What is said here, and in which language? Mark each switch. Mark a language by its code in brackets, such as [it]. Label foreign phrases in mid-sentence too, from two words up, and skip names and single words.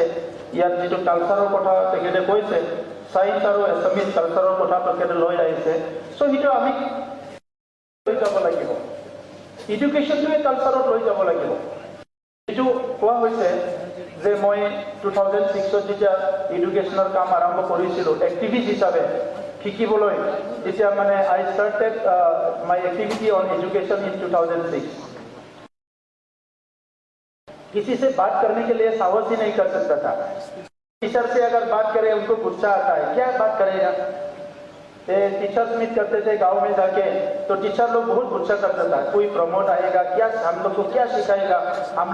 [as] ইয়াত যিটো কালচাৰৰ কথা তেখেতে কৈছে সায়েন্স আৰু [en] Assamese culture [as] কথা তেখেতে লৈ আহিছে চ' সেইটো আমি লৈ যাব লাগিব এডুকেশ্যনটোৱে কালচাৰত লৈ যাব লাগিব এইটো কোৱা হৈছে যে মই 2006 যেতিয়া এডুকেশ্যনৰ কাম আৰম্ভ কৰিছিলোঁ এক্টিভিষ্ট হিচাপে শিকিবলৈ তেতিয়া মানে [en] I started my activity on education in 2006 [hi] किसी से बात करने के लिए साहस ही नहीं कर सकता था टीचर से अगर बात करें उनको गुस्सा आता है क्या बात करेगा [en] teachers meet [hi] करते थे गांव में जाके तो टीचर लोग बहुत गुस्सा करता था कोई प्रमोट आएगा क्या हम लोग को क्या सिखाएगा हम